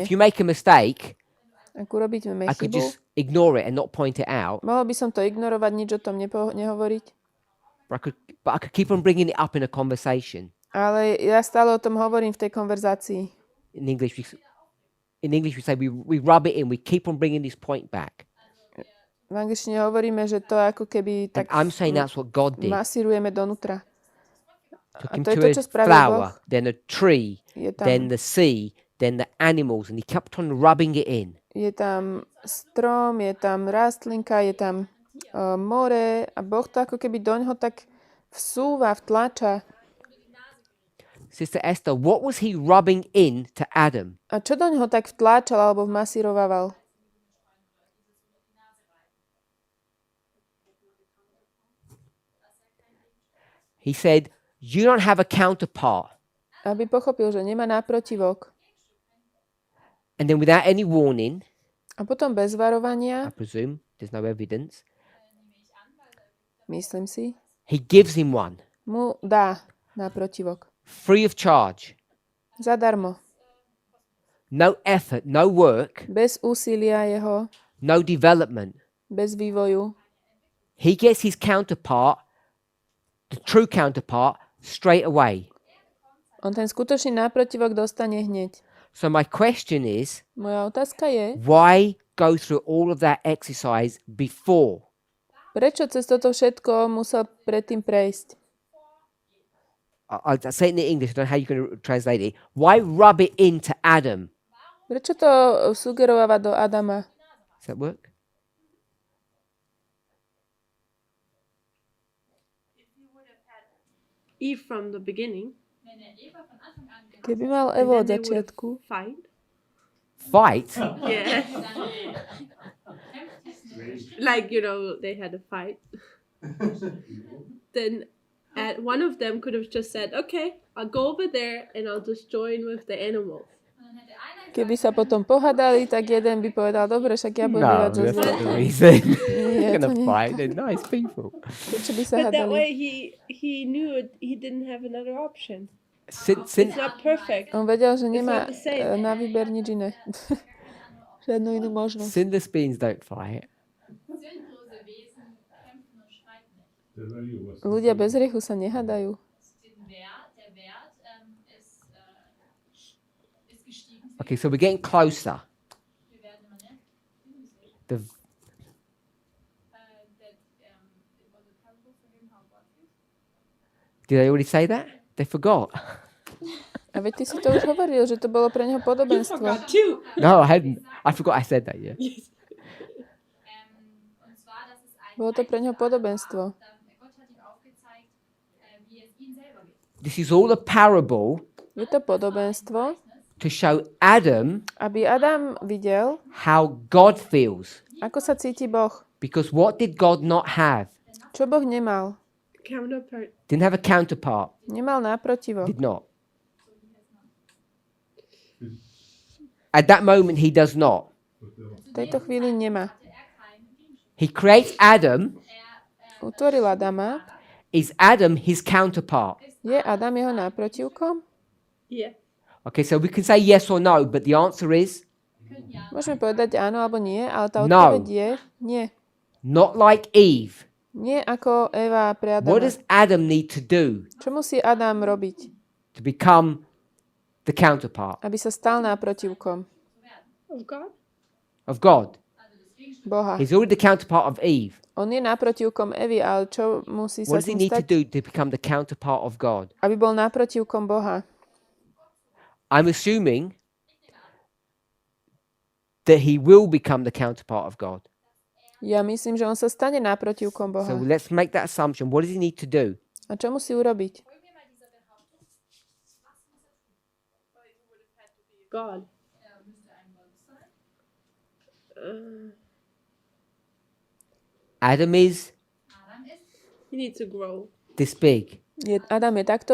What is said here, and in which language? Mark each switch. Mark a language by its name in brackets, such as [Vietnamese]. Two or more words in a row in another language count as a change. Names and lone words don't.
[English] If you make a mistake, [Slovak] Ak urobíme [English] I could [Slovak] chybu, [English] just ignore it and not point it out. [Slovak] mohol by som to ignorovať, nič o tom nehovoriť. [English] But I could keep on bringing it up in a conversation. [Slovak] Ale ja stále o tom hovorím v tej konverzácii. [English] In English, we say we rub it in. We keep on bringing this point back. [Slovak] V angličtine hovoríme, že to ako keby [English] And [Slovak] tak [English] I'm saying that's what God did. [Slovak] masírujeme donútra. [English] Took [Slovak] A [English] him to [Slovak] je to to, [English] a [Slovak] čo spravil [English] flower, [Slovak] Boh. [English] then a tree, [Slovak] Je [English] then [Slovak] tam, [English] the sea, then the animals, and he kept on rubbing it in. [Slovak] je tam strom, je tam rastlinka, je tam more a Boh to ako keby doňho tak vsúva, vtlača. [English] Sister Esther, what was he rubbing in to Adam? [Slovak] A čo doňho tak vtláčal alebo vmasírovával? [English] He said, you don't have a counterpart. [Slovak] Aby pochopil, že nemá náprotivok. [English] And then without any warning, [Slovak] A potom bez [English] I [Slovak] varovania, [English] presume, there's no evidence, [Slovak] myslím si, [English] he gives him one, [Slovak] mu dá náprotivok. [English] free of charge. [Slovak] Zadarmo. [English] No effort, no work, [Slovak] Bez úsilia jeho, [English] no development. [Slovak] bez vývoju. [English] He gets his counterpart, the true counterpart, straight away. [Slovak] On ten skutočný náprotivok dostane hneď. [English] So my question is, [Slovak] Moja otázka je, [English] why go through all of that exercise before? [Slovak] prečo cez toto všetko musel predtým prejsť? [English] I'll say it in English, I don't know how you can translate it. Why rub it into Adam? [Slovak] Prečo to sugerovať do Adama? [English] Does that work? Eve from the beginning, [Slovak] Keby mal [English] and [Slovak] Evo [English] then [Slovak] od [English] they would have [Slovak] začiatku, [English] fight. Fight? Yeah. Like, they had a fight. Then one of them could have just said, okay, I'll go over there and I'll just join with the animals. [Slovak] keby sa potom pohádali, tak jeden by povedal, dobre, však ja budem bývať so [English] that's not the [Slovak] zvieratami. [English] reason. [Slovak] Nie, [English] They're [Slovak] to [English] gonna [Slovak] nie. [English] fight. They're nice people. [Slovak] Prečo by sa [English] But that [Slovak] hádali? [English] way he knew he didn't have another option. Since It's not perfect. [Slovak] On vedel, že nemá [English] not the same. [Slovak] na výber nič iné. Žiadnu inú možnosť. [English] sinless beings don't fight. [German] Sündlose Wesen kämpfen und streiten nicht. [English] The value was [Slovak] Ľudia bez hriechu sa nehádajú. [German] Der Wert ist gestiegen. [English] Okay, so we're getting closer. [German] Wir werden immer, ne? [English] The That it was a parable for him how God feels. Did I already say that? They forgot. [Slovak] A veď ty si to už hovoril, že to bolo pre neho podobenstvo. [English] Too. No, I hadn't. I forgot I said that, yeah. [German] Und zwar, dass es ein [Slovak] Bolo to pre neho podobenstvo. [German] Gott hat ihm aufgezeigt, wie es ihm selber geht. [English] This is all a parable [Slovak] Je to podobenstvo, [English] to show Adam [Slovak] aby Adam videl, [English] how God feels. [Slovak] ako sa cíti Boh. [English] Because what did God not have? [Slovak] Čo Boh nemal? [English] Counterpart. Didn't have a counterpart. [Slovak] Nemal náprotivo. [English] Did not. At that moment, he does not. [Slovak] V tejto chvíli nemá. [English] He creates Adam. [Slovak] Utvoril Adama. [English] Is Adam his counterpart? [Slovak] Je Adam jeho náprotivkom? [English] Yeah. Okay, so we can say yes or no, but the answer is [Slovak] Môžeme povedať áno alebo nie, ale tá [English] No. [Slovak] odpoveď je nie. [English] not like Eve. [Slovak] Nie ako Eva pre [English] What [Slovak] Adama. [English] does Adam need to do [Slovak] Čo musí Adam robiť, [English] to become the counterpart [Slovak] aby sa stal náprotivkom [English] Of God? of God? [Slovak] Boha? [English] He's already the counterpart of Eve. [Slovak] On je náprotivkom Evy, ale čo musí sa [English] What does he [Slovak] tým [English] need to [Slovak] stať? [English] do to become the counterpart of God? [Slovak] Aby bol náprotivkom Boha. [English] I'm assuming that he will become the counterpart of God. [Slovak] Ja myslím, že on sa stane náprotivkom Boha. [English] So let's make that assumption. What does he need to do? [Slovak] A čo musí urobiť? [English] God. Adam is He needs to grow. this big. [Slovak] Adam je takto